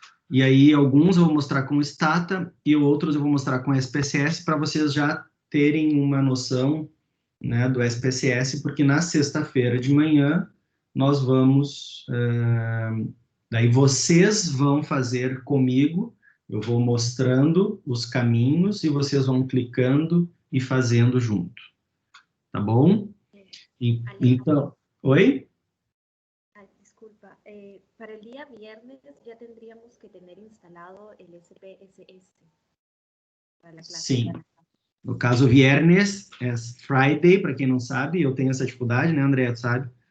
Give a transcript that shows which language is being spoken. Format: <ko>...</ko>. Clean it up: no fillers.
<pt>E aí, alguns eu vou mostrar com Stata e outros eu vou mostrar com SPSS para vocês já terem uma noção, né, do SPSS, porque na sexta-feira de manhã nós vamos... daí vocês vão fazer comigo, eu vou mostrando os caminhos e vocês vão clicando e fazendo junto. Tá bom? Então... Oi?</pt> <es>Disculpa, para el día viernes ya tendríamos que tener instalado el SPSS para la clase.</es> <pt>Sim. No caso, viernes é Friday, para quem não sabe, eu tenho essa dificuldade, né, André, tu sabe?</pt>